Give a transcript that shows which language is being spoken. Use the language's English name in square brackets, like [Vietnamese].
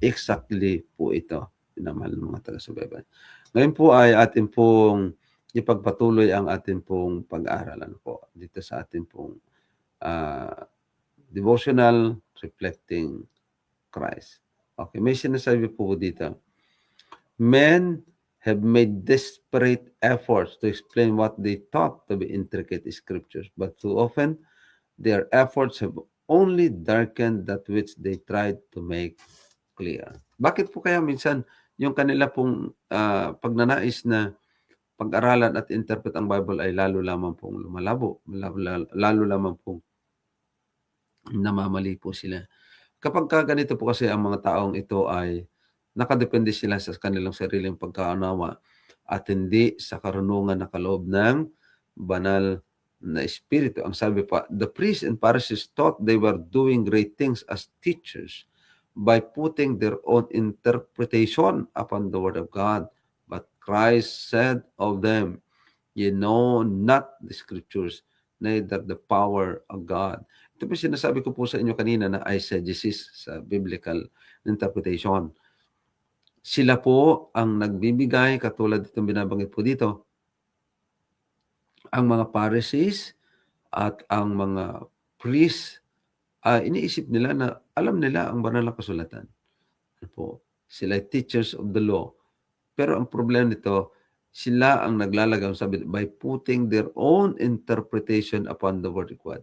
[Filipino] Exactly po ito, minamahal ng mga taga-subaybay. Ngayon po ay atin pong ipagpatuloy ang atin pong pag-aaralan po dito sa atin pong devotional reflecting Christ. Okay, may sinasabi po dito. [English] Men have made desperate efforts to explain what they thought to be intricate scriptures, but too often their efforts have only darkened that which they tried to make clear. [Filipino] Bakit po kaya minsan yung kanila pong pagnanais na pag-aralan at interpret ang Bible ay lalo lamang pong lumalabo, lalo lamang pong namamali po sila. Kapag ganito po kasi ang mga taong ito ay nakadepende sila sa kanilang sariling pagkaunawa at hindi sa karunungan na kaloob ng banal na espiritu. Ang sabi pa, [English] the priests and Pharisees thought they were doing great things as teachers by putting their own interpretation upon the word of God. But Christ said of them, "You know not the scriptures, neither the power of God." [Filipino] Ito po sinasabi ko po sa inyo kanina na eisegesis sa biblical interpretation. Sila po ang nagbibigay, katulad itong binabanggit po dito, ang mga Pharisees at ang mga priests, iniisip nila na alam nila ang banal na kasulatan. Po, sila ay [English] teachers of the law. [Filipino] Pero ang problema nito, sila ang naglalagay, sabi, [English] by putting their own interpretation upon the word of God.